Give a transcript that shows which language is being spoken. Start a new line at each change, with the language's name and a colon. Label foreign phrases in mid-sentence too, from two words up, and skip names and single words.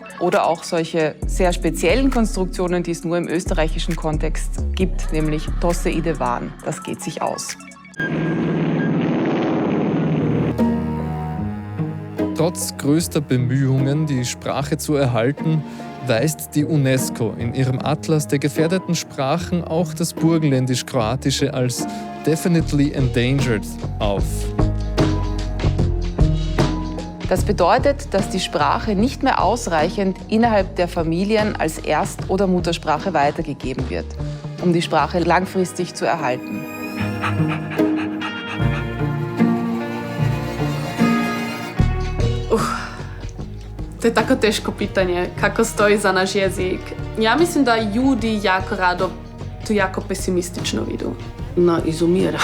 German: Oder auch solche sehr speziellen Konstruktionen, die es nur im österreichischen Kontext gibt, nämlich
Croatian: Tosse ide van,
German: das geht sich aus. Trotz größter Bemühungen, die Sprache zu erhalten, weist die UNESCO in ihrem Atlas der gefährdeten Sprachen auch das Burgenländisch-Kroatische als
English: definitely endangered
German: auf. Das bedeutet, dass die Sprache nicht mehr ausreichend innerhalb der Familien als Erst- oder Muttersprache weitergegeben wird, um die Sprache langfristig zu erhalten.
Croatian: To je tako teško pitanje, kako stoji za naš jezik. Ja mislim da ljudi jako rado to jako pesimistično vidu. No, izumira.